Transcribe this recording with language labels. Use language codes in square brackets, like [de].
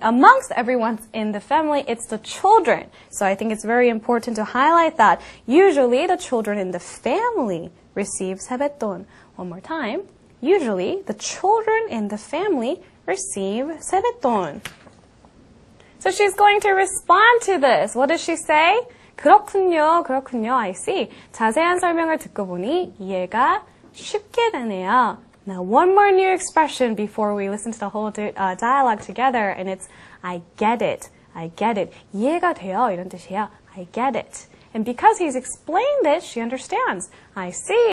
[en] Amongst everyone in the family, it's the children. So I think it's very important to highlight that. Usually, the children in the family receive 세뱃돈. One more time. Usually, the children in the family receive 세뱃돈. So she's going to respond to this. What does she say? [ko] 그렇군요. [en] I see. [ko] 자세한 설명을 듣고 보니 이해가 쉽게 되네요. [en] Now, one more new expression before we listen to the whole dialogue together, and it's I get it. [ko] 이해가 돼요. 이런 뜻이에요. [en] I get it. And because he's explained it, she understands. I see.